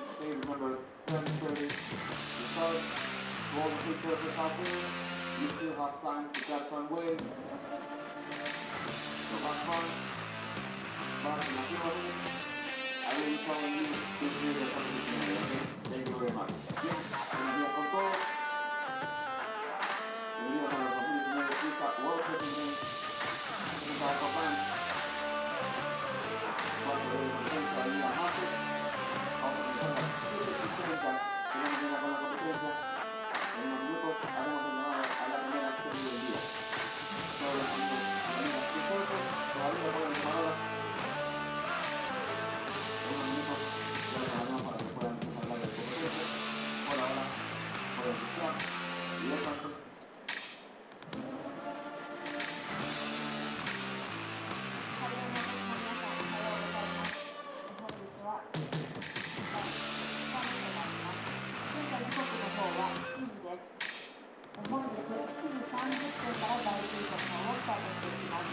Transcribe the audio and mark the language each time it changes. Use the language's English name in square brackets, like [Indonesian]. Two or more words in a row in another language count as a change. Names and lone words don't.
[English] Okay, remember 7:30 to start. To all the food surfers out there, you still have time to catch some waves. So have fun. But in a few more minutes, I will be calling you to do the competition area. Okay? Thank you very much. [Spanish] Bien, buenos días con todos. Bienvenidos a los 2019 FIFA World Surfing Games presentados por Japan. Parte de la competencia de Liga Master. Vamos a empezar a las 7:30 de la mañana con la competencia. En unos minutos haremos el llamado a la primera serie del día. Todos los amigos y amigas que surfen todavía pueden llamar ahora. En unos minutos ya les llamaremos para que puedan empezar a hablar de competencia. Por ahora pueden escuchar directamente. [Japanese] 本日7時30分から第9セッションをスタートしていきます。